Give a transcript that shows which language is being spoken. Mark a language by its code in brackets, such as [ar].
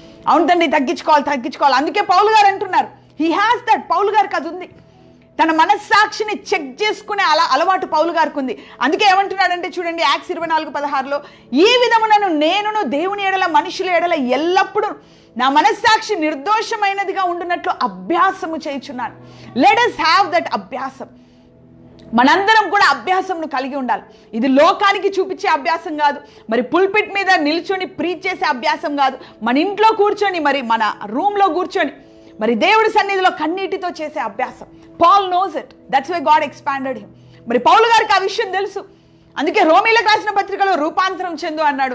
[te] అవును తండ్రి, తగ్గించుకోవాలి. అందుకే పౌలు గారు అంటున్నారు, [en] He has that. [te] పౌలు గారికి అది ఉంది. తన మనస్సాక్షిని చెక్ చేసుకునే అలవాటు పౌలు గారికి ఉంది. అందుకే ఏమంటున్నాడంటే చూడండి, యాక్ట్స్ 24:16లో, ఈ విధమునను నేనును దేవుని ఎడల మనుషుల ఎడల ఎల్లప్పుడూ నా మనస్సాక్షి నిర్దోషమైనదిగా ఉండునట్లు అభ్యాసము చేయుచున్నాను. [en] Let us have that అభ్యాసం. [te] మనందరం కూడా అభ్యాసంను కలిగి ఉండాలి. ఇది లోకానికి చూపించే అభ్యాసం కాదు, మరి పుల్పిట్ మీద నిల్చొని ప్రీచ్ చేసే అభ్యాసం కాదు, మన ఇంట్లో కూర్చొని, మరి మన రూమ్లో కూర్చొని, మరి దేవుడి సన్నిధిలో కన్నీటితో చేసే అభ్యాసం. [en] Paul knows it. That's why God expanded him. [te] మరి పౌలు గారికి ఆ విషయం తెలుసు. అందుకే రోమీలకు రాసిన పత్రికలో రూపాంతరం చెందు అన్నాడు.